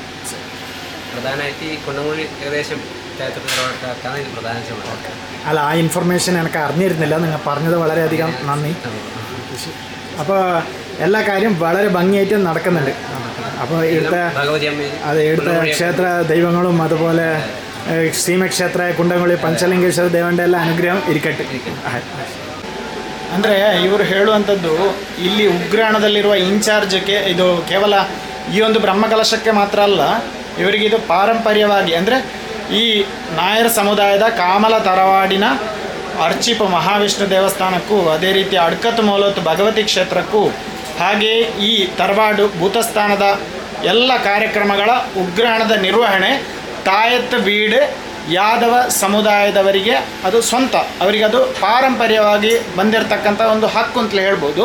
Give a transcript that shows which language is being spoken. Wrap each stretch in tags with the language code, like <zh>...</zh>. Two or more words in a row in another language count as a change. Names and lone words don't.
<ml>പ്രധാനമായിട്ട് ഈ കുണ്ടംകുഴി ഏകദേശം താഴത്തോട് തറവാട്ടാണ് ഇത് പ്രധാന ചുമതല. അല്ല, ആ ഇൻഫർമേഷൻ എനിക്ക് അറിഞ്ഞിരുന്നില്ല. നിങ്ങൾ പറഞ്ഞത് വളരെയധികം നന്ദി. അപ്പോൾ എല്ലാ കാര്യം വളരെ ഭംഗിയായിട്ട് നടക്കുന്നുണ്ട്. അപ്പോൾ ഇവിടുത്തെ ക്ഷേത്ര ദൈവങ്ങളും അതുപോലെ ശ്രീമക്ഷേത്ര കുണ്ടംകുഴി പഞ്ചലിംഗേശ്വര ദേവന്റെ എല്ലാ അനുഗ്രഹം ഇരിക്കട്ടെ.</ml> <kn>ಅಂದರೆ ಇವರು ಹೇಳುವಂಥದ್ದು ಇಲ್ಲಿ ಉಗ್ರಾಣದಲ್ಲಿರುವ ಇನ್ಚಾರ್ಜಕ್ಕೆ ಇದು ಕೇವಲ ಈ ಒಂದು ಬ್ರಹ್ಮಕಲಶಕ್ಕೆ ಮಾತ್ರ ಅಲ್ಲ, ಇವರಿಗೆ ಇದು ಪಾರಂಪರ್ಯವಾಗಿ ಅಂದರೆ ಈ ನಾಯರ್ ಸಮುದಾಯದ ಕಾಮಲ ತರವಾಡಿನ ಅರ್ಚಿಪ ಮಹಾವಿಷ್ಣು ದೇವಸ್ಥಾನಕ್ಕೂ ಅದೇ ರೀತಿ ಅಡ್ಕತ್ ಮೌಲತ್ ಭಗವತಿ ಕ್ಷೇತ್ರಕ್ಕೂ ಹಾಗೆ ಈ ತರವಾಡು ಭೂತಸ್ಥಾನದ ಎಲ್ಲ ಕಾರ್ಯಕ್ರಮಗಳ ಉಗ್ರಾಣದ ನಿರ್ವಹಣೆ ತಾಯತ್ ಬೀಡ್ ಯಾದವ ಸಮುದಾಯದವರಿಗೆ ಅದು ಸ್ವಂತ, ಅವರಿಗೆ ಅದು ಪಾರಂಪರ್ಯವಾಗಿ ಬಂದಿರತಕ್ಕಂಥ ಒಂದು ಹಕ್ಕು ಅಂತಲೇ ಹೇಳ್ಬೋದು.</kn>